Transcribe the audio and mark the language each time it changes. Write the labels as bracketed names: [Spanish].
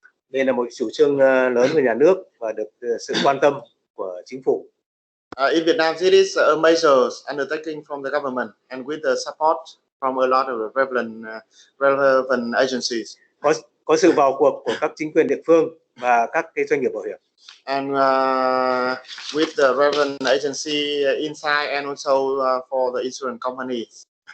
[Vietnamese] Đây là một chủ trương lớn của nhà nước và được sự quan tâm của chính phủ. [English] In Vietnam, it is a major undertaking from the government and with the support from a lot of relevant agencies. [Vietnamese] Có sự vào cuộc của các chính quyền địa phương và các cái doanh nghiệp bảo hiểm. [English] And with the relevant agency inside and also for the insurance companies.